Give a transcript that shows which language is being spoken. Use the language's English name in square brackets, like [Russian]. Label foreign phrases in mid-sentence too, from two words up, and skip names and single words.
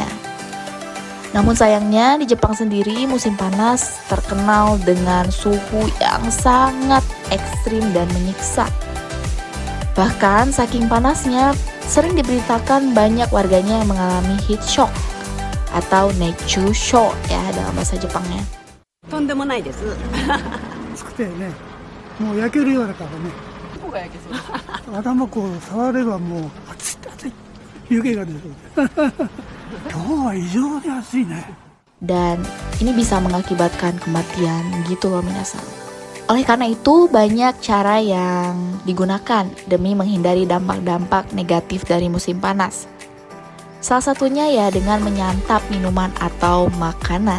[Indonesian] Namun sayangnya di Jepang sendiri musim panas terkenal dengan suhu yang sangat ekstrim dan menyiksa. Bahkan saking panasnya sering diberitakan banyak warganya yang mengalami [English] heat shock [Indonesian] atau nechushou ya dalam bahasa Jepangnya. [Japanese] とんでもないです。暑くてね、もう焼けるようだからね。どこが焼けそうですか？頭こう触ればもう熱い熱い湯気が出る。今日は異常に暑いね。 [Indonesian] Dan ini bisa mengakibatkan kematian gitu loh minasang. Oleh karena itu banyak cara yang digunakan demi menghindari dampak-dampak negatif dari musim panas. Salah satunya ya dengan menyantap minuman atau makanan.